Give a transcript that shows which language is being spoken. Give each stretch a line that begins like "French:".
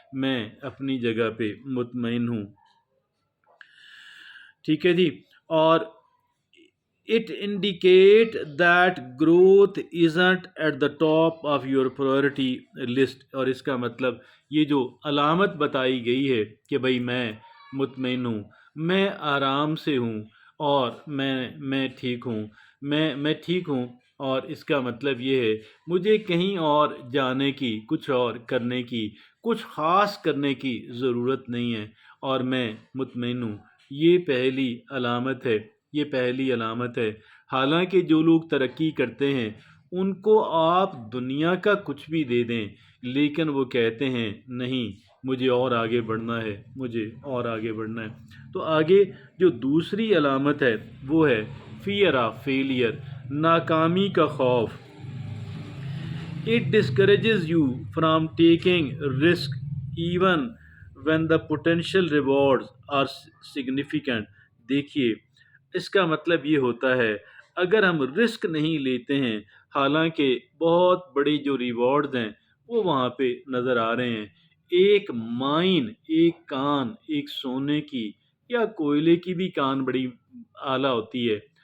Urdu: मैं अपनी जगह पे मुतमईन हूँ। ठीक है जी। और
English: It indicate that growth isn't at the top of your priority list.
Urdu: اور اس کا مطلب یہ جو علامت بتائی گئی ہے کہ بھائی میں مطمئن ہوں، میں آرام سے ہوں، اور میں ٹھیک ہوں، میں ٹھیک ہوں، اور اس کا مطلب یہ ہے مجھے کہیں اور جانے کی، کچھ اور کرنے کی، کچھ خاص کرنے کی ضرورت نہیں ہے، اور میں مطمئن ہوں. یہ پہلی علامت ہے، یہ پہلی علامت ہے. حالانکہ جو لوگ ترقی کرتے ہیں ان کو آپ دنیا کا کچھ بھی دے دیں، لیکن وہ کہتے ہیں نہیں، مجھے اور آگے بڑھنا ہے، مجھے اور آگے بڑھنا ہے. تو آگے جو دوسری علامت ہے وہ ہے فیئر آف فیلئر، ناکامی کا خوف.
English: It discourages you from taking risk even when the potential rewards are significant.
Urdu: دیکھیے اس کا مطلب یہ ہوتا ہے اگر ہم رسک نہیں لیتے ہیں حالانکہ بہت بڑی جو ریوارڈز ہیں وہ وہاں پہ نظر آ رہے ہیں. ایک مائن، ایک کان، ایک سونے کی یا کوئلے کی بھی کان بڑی اعلیٰ ہوتی ہے.